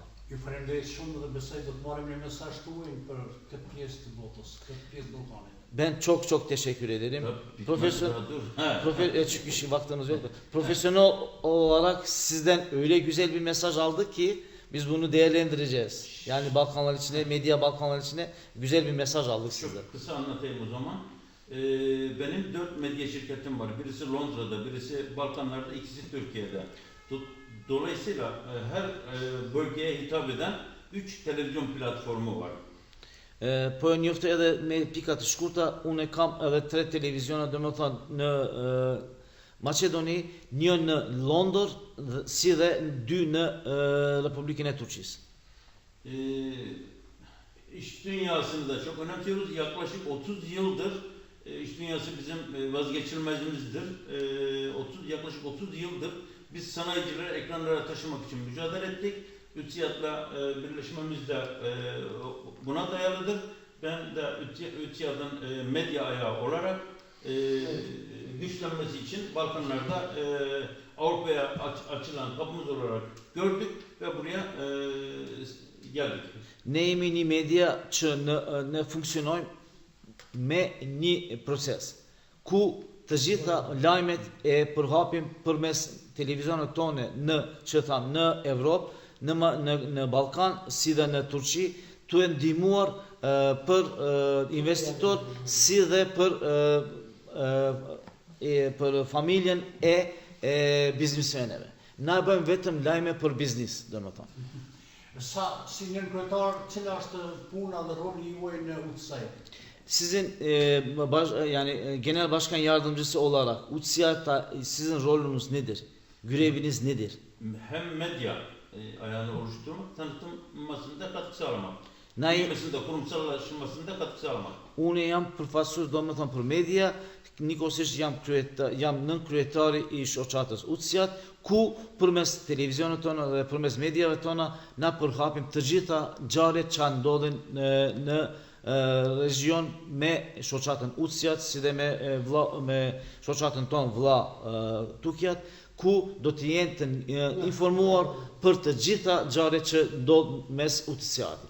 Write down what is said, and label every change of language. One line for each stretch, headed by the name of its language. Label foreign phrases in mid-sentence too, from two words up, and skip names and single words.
Albanian: Ju falenderoj shumë dhe besoj do të marrim një mesazh tuaj për këtë pjesë të botës, këtë pjesë Ballkanit.
Turkish: Ben çok teşekkür ederim. Çünkü şimdi vaktimiz yok. Profesyonel olarak sizden öyle güzel bir mesaj aldık ki biz bunu değerlendireceğiz. Yani Balkanlar içine, medya Balkanlar içine güzel bir mesaj aldık sizden. Çok kısa anlatayım o zaman. Benim 4 medya şirketim var. Birisi Londra'da, birisi Balkanlar'da, ikisi Türkiye'de. Dolayısıyla her bölgeye hitap eden 3 televizyon platformu var.
Albanian: Po e njoftë edhe me pika të shkurta, unë e kam edhe 3 televiziona, domethënë në Maqedoni, një në Londër, si dhe 2 në Republikën e Turqisë.
Turkish: İş dünyasını da çok önemsiyoruz. Yaklaşık 30 yıldır iş dünyası bizim vazgeçilmezimizdir. Yaklaşık 30 yıldır biz sanayicileri ekranlara taşımak için mücadele ettik. ÜTİAD'la birleşmemiz de buna dayalıdır. Ben de ÜTİAD'ın medya ayağı olarak güçlenmesi için Balkanlarda Avrupa'ya açılan kapımız olarak gördük ve buraya geldik.
Albanian: Ne jemi një media që ne funksionojmë me një proces ku të gjitha lajmet e përhapim përmes televizionit tonë në Evropë, në Balkan, si dhe në Turqi, tu e ndihmuar për investitor si dhe për familjen e biznesmeneve. Na bëjmë vetëm lajme për biznis, domethënë. Si një kryetar, cila është puna dhe roli juaj në UTSA?
Turkish: Sizin yani genel başkan yardımcısı olarak UTSA'da sizin rolünüz nedir? Göreviniz nedir? Hem medya ayağını oluşturmak, tanıtılmasında katkı sağlamak.
Albanian: Na
Turkish: Büyümesinde, kurumsallaşmasında katkı sağlamak.
Albanian: Unë jam përfaqësues domethënë për media, nikosisht jam nën kryetari i shoqatës UTSA, ku përmes televizionit tonë dhe përmes mediave tona na përhapim të gjitha ngjarjet që ndodhin në region me shoqatën UTSA, si dhe me shoqatën tonë vëlla Tukiat, ku do të jenë të informuar për të gjitha ngjarjet që ndodhin mes UTSA-dit.